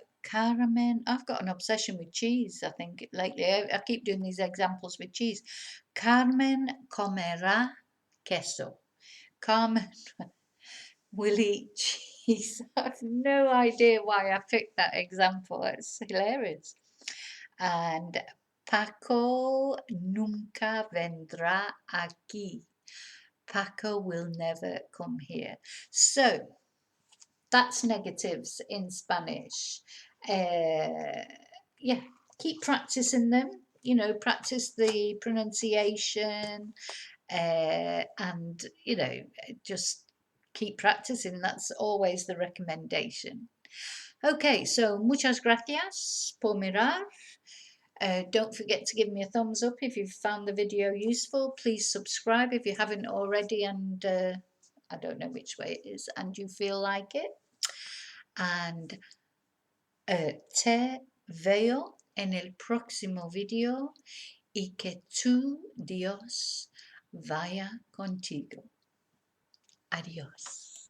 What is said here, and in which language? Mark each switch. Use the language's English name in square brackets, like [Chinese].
[English] Carmen, I've got an obsession with cheese, I think, lately. I keep doing these examples with cheese. [Spanish] Carmen comerá queso. [English] Carmen will eat cheese. I have no idea why I picked that example. It's hilarious. [Spanish] And Paco nunca vendrá aquí. [English] Paco will never come here. So, that's negatives in Spanish. Yeah, keep practicing them. You know, practice the pronunciation, and you know, just keep practicing. That's always the recommendation. [Spanish] Okay, so muchas gracias por mirar. [English] Don't forget to give me a thumbs up if you've found the video useful. Please subscribe if you haven't already, and I don't know which way it is, and you feel like it. [Spanish] And te veo en el próximo video, y que tu Dios vaya contigo. Adiós.